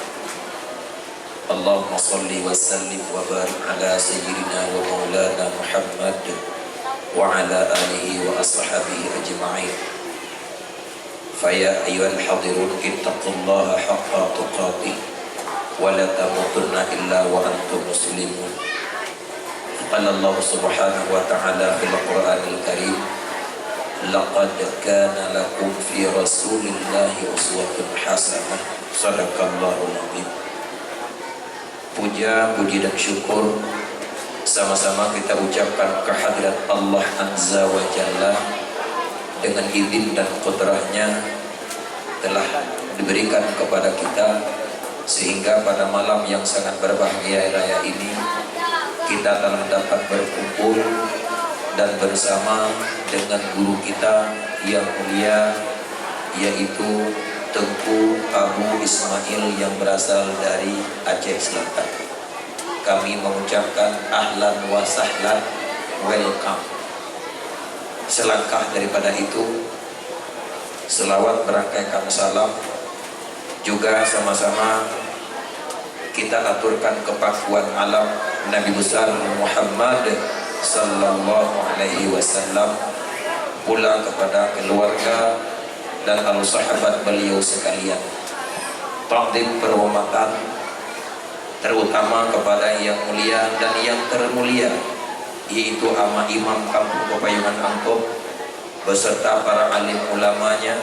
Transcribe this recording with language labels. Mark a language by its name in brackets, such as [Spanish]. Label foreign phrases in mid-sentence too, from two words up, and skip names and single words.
[Arabic] اللهم صل وسلم وبارك على سيدنا ومولانا محمد وعلى آله وأصحابه أجمعين. فيا أيها الحاضرون اتقوا الله حق تقاته ولا تموتن إلا وأنتم مسلمون. قال الله سبحانه وتعالى في القرآن الكريم لقد كان لكم في رسول الله أسوة حسنة. صدق الله العظيم. [Indonesian] Puja, puji dan syukur sama-sama kita ucapkan kehadirat [Arabic] الله عز وجل [Indonesian] dengan izin dan kudrahnya telah diberikan kepada kita, sehingga pada malam yang sangat berbahagia raya ini kita telah dapat berkumpul dan bersama dengan guru kita yang mulia, yaitu Tengku Abu Ismail yang berasal dari Aceh Selatan. Kami mengucapkan [Arabic] أهلا وسهلا, [Indonesian] welcome. Selangkah daripada itu, selawat berangkaikan salam juga sama-sama kita aturkan kepakuan alam Nabi besar Muhammad [Arabic] صلى الله عليه وسلم, [Indonesian] pula kepada keluarga dan sahabat beliau sekalian. Takdim penghormatan terutama kepada yang mulia dan yang termulia, yaitu Ama Imam Kampung Pepayungan Angkop beserta para alim ulamanya.